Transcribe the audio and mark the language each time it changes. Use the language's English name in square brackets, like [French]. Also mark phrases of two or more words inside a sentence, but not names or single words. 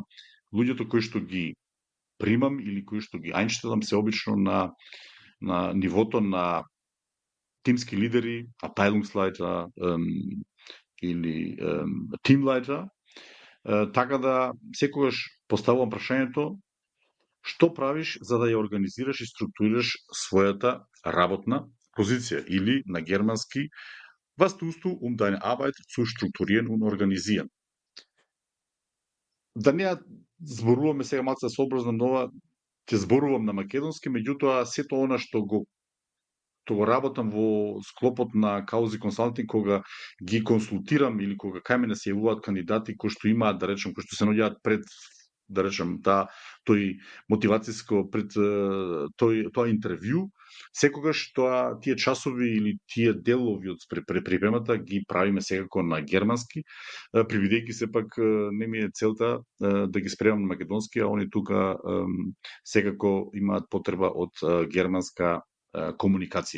[Macedonian] луѓето кои што ги примам или кои што ги ајнштелам се обично на нивото на тимски лидери, Abteilungsleiter или Teamleiter, така да секогаш поставувам прашањето што правиш за да ја организираш и структурираш својата работна позиција или на германски [German] was tust du deine Arbeit zu strukturieren und organisieren. [Macedonian] Да не зборуваме сега малку сообразно нова, ќе зборувам на македонски, меѓутоа сето она што го работам во склопот на Каузи консалтинг, кога ги консултирам или кога кај мене се јавуваат кандидати кои што имаат, да речем, кои што се наоѓаат пред, да речем, тој мотивацијско пред тоа интервју, секогаш тие часови или тие делови од припремата ги правиме секако на германски, привидејќи сепак не ми е целта да ги спремам на македонски, а они тука секако имаат потреба од германска комуникација.